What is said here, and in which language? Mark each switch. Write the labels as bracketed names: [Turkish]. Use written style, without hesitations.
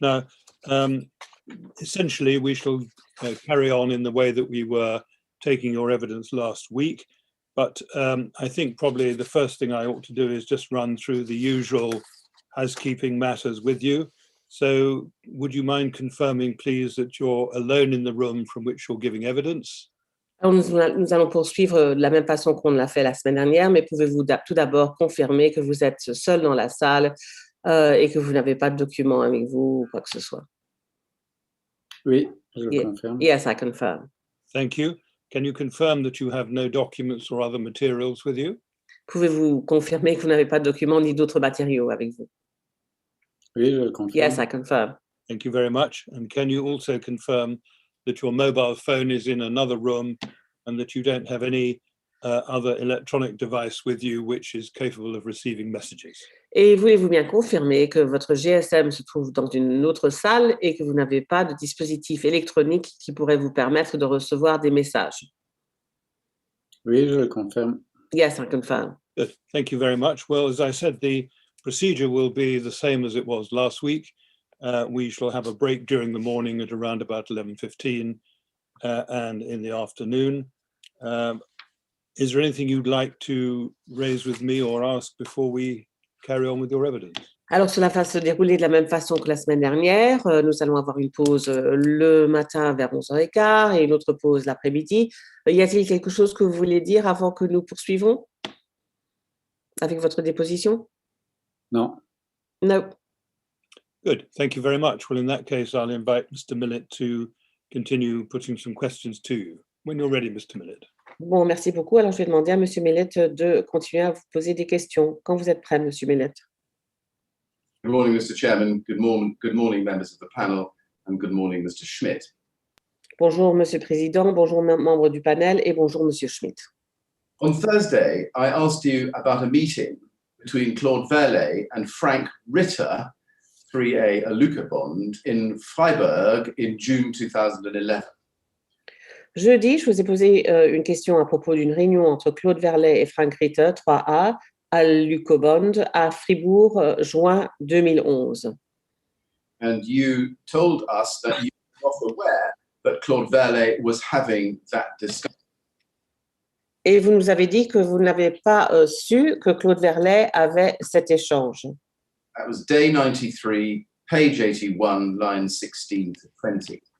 [English] Now, essentially, we shall carry on in the way that we were taking your evidence last week. But I think probably the first thing I ought to do is just run through the usual housekeeping matters with you. So would you mind confirming, please, that you're alone in the room from which you're giving evidence? [French] Alors nous allons poursuivre de la même façon qu'on l'a fait la semaine dernière, mais pouvez-vous tout d'abord confirmer que vous êtes seul dans la salle et que vous n'avez pas de documents avec vous ou quoi que ce soit? Oui, je confirme. [English] Yes, I confirm. Thank you. Can you confirm that you have no documents or other materials with you? [French] Pouvez-vous confirmer que vous n'avez pas de documents ni d'autres matériaux avec vous? Oui, je confirme. [English] Yes, I confirm. Thank you very much. And can you also confirm that your mobile phone is in another room and that you don't have any other electronic device with you which is capable of receiving messages? [French] Et voulez-vous bien confirmer que votre GSM se trouve dans une autre salle et que vous n'avez pas de dispositif électronique qui pourrait vous permettre de recevoir des messages? Oui, je confirme. [English] Yes, I confirm. Good. Thank you very much. Well, as I said, the procedure will be the same as it was last week. We shall have a break during the morning at around about 11:15 and in the afternoon. Is there anything you'd like to raise with me or ask before we carry on with your evidence? [French] Alors, cela va se dérouler de la même façon que la semaine dernière. Nous allons avoir une pause le matin vers 11h15 et une autre pause l'après-midi. Y a-t-il quelque chose que vous voulez dire avant que nous poursuivons avec votre déposition? Non. [English] No. Good. Thank you very much. Well, in that case, I'll invite Mr. Millett to continue putting some questions to you. When you're ready, Mr. Millett. [French] Bon, merci beaucoup. Alors, je vais demander à Monsieur Millett de continuer à vous poser des questions. Quand vous êtes prêt, Monsieur Millett. [English] Good morning, Mr. Chairman. Good morning, members of the panel, and good morning, Mr. Schmidt. [French] Bonjour, Monsieur le Président. Bonjour, membres du panel, et bonjour, Monsieur Schmidt. [English] On Thursday, I asked you about a meeting between Claude Verlet and Frank Ritter, 3A Aluka Bond, in Freiburg in June 2011. [French] Jeudi, je vous ai posé une question à propos d'une réunion entre Claude Verlet et Frank Ritter, 3A, à Lucobond, à Fribourg, juin 2011. [English] And you told us that you were not aware that Claude Verlet was having that discussion. [French] Et vous nous avez dit que vous n'avez pas su que Claude Verlet avait cet échange. [English] That was day 93, page 81, lines 16 to 20.